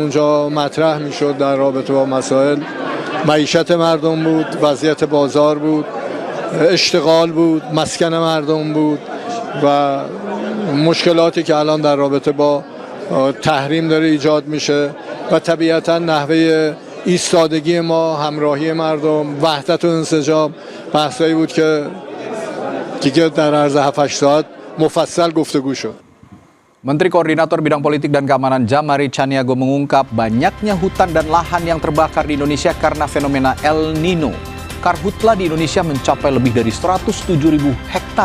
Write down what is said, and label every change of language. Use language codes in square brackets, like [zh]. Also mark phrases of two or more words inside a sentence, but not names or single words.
[fa] اونجا مطرح میشد در رابطه با مسائل معیشت مردم بود، وضعیت بازار بود، اشتغال بود، مسکن مردم بود و مشکلاتی که الان در رابطه با تحریم داره ایجاد میشه و طبیعتاً نحوه ایستادگی ما، همراهی مردم، وحدت و انسجام بحثایی بود که دیگه در عرض 7-8 ساعت مفصل گفتگو شد. [id] Menteri Koordinator Bidang Politik dan Keamanan Jamari Chaniago mengungkap banyaknya hutan dan lahan yang terbakar di Indonesia karena fenomena El Nino. Karhutla di Indonesia mencapai lebih dari 107.000 hektar.